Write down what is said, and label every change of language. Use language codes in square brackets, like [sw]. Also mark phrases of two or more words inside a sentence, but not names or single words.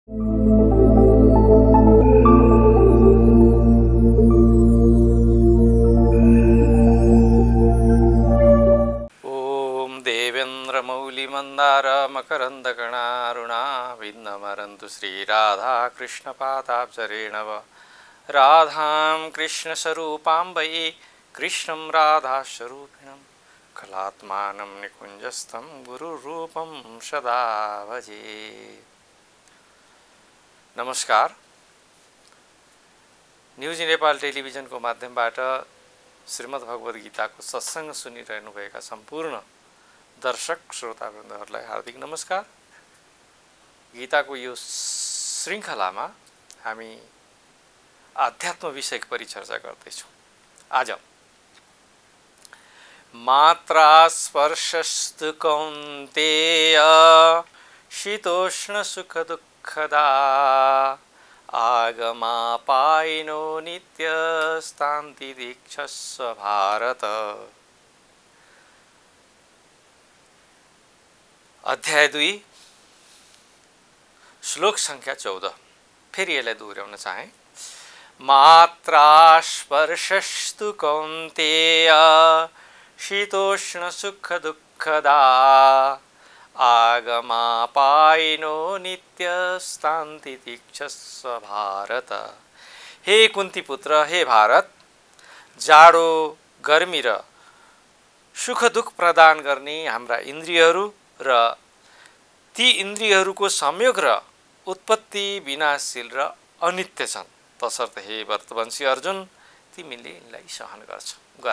[sa] मंदार मकरंदकणारुणा विन्नमरन्तु श्रीराधाकृष्णपादाब्जरेणव राधां कृष्णस्वरूपां वै कृष्णं राधास्वरूपिणं कलात्मानं निकुञ्जस्थं गुरुरूपं सदा भजे। [ne] नमस्कार। न्यूज नेपाल टेलिभिजनको माध्यमबाट श्रीमद्भगवत गीताको सत्संग सुनिरहनुभएका सम्पूर्ण दर्शक श्रोतावृन्दहरूलाई हार्दिक नमस्कार। गीताको यो श्रृङ्खलामा हामी आध्यात्म विषयको परिचर्चा गर्दैछौँ। [sa] आज मात्रा स्पर्शस्तु कौन्तेय शीतोष्ण सुख दुःखदा आगमापायिनो नित्यस्तान्ति दीक्षस्व भारत। [ne] अध्याय 2 श्लोक संख्या 14। फेरि यसलाई दोहोऱ्याउन चाहे। [sa] मात्रा स्पर्शस्तु कौन्तेय शीतोष्ण सुख दुःखदा आगमापायिनो नित्यस्तान्ति दीक्षस्व भारत। [ne] हे कुन्ती पुत्र, हे भारत, जाडो गर्मी र सुख दुःख प्रदान गर्ने हाम्रा इन्द्रियहरू र ती इन्द्रियहरूको संयोग र उत्पत्ति विनाशशील र अनित्य छन्। तसर्थ हे व्रतवंशी अर्जुन, तिमीले यिनलाई सहन गर।